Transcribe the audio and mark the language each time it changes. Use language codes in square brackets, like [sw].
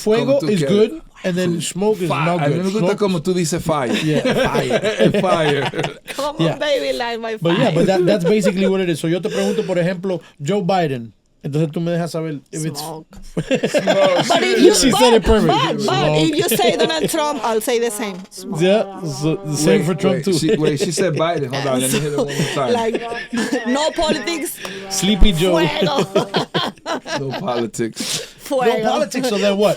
[en] Fuego is good, and then smoke is not good. [es] A mí me gusta como tú dices fire. [en] Yeah, fire. Fire. Come on, baby, light my fire. But yeah, but that's basically what it is. So [es] yo te pregunto, por ejemplo, [en] Joe Biden. [es] Entonces tú me dejas saber if [en] Smoke. But She said it perfect. But if you say Donald Trump, I'll say the same. Smoke. Yeah, so the same for Trump too. She said Biden. Hold on, let me hit it one more time. Like, no politics. Sleepy Joe. [es] Fuego. [en] No politics. [es] Fuego. [en] No politics, so then what?